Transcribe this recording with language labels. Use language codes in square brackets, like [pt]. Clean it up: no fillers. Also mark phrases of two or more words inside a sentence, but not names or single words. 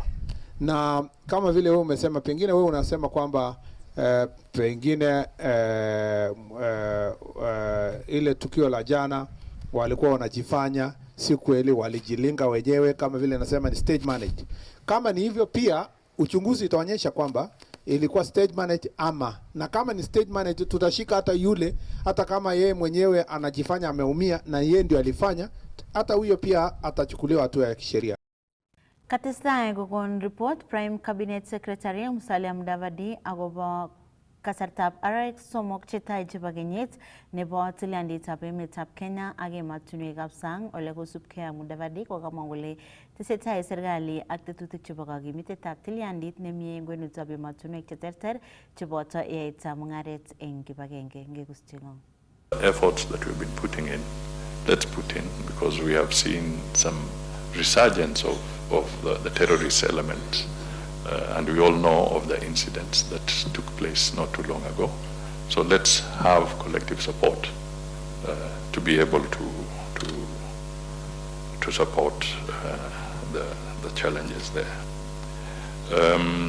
[sw] Na kama vile wewe umesema, pengine wewe unasema kwamba pengine ile tukio la jana walikuwa wanajifanya, si kweli, walijilinga wenyewe, kama vile nasema ni [en] stage managed. [sw] Kama ni hivyo, pia uchunguzi itaonyesha kwamba ilikuwa [en] stage managed [sw] ama, na kama ni [en] stage managed [sw] tutashika hata yule, hata kama yeye mwenyewe anajifanya ameumia na yeye ndio alifanya, hata huyo pia atachukuliwa hatua ya kisheria. [kln] Katestai kokon report [en] Prime Cabinet Secretary [kln] Musalia Mudavadi agobo kasartab arawek somok chetai chebo kenyit nebo tilyandit emetab Kenya ak emotinwekab sang ole kosubkei ak Mudavadi kokamwa kole tesetai serikali ak tetutik chebo kakimitetab tilyandit nemie eng kwenutab emotinwek cheterter cheboto yaetab mungaret eng kibagenge. Ngekustyeng'ong. [en] Efforts that we've been putting in, let's put in, because we have seen some resurgence of the terrorist element. And we all know of the incidents that took place not too long ago. So let's have collective support to be able to support the challenges there.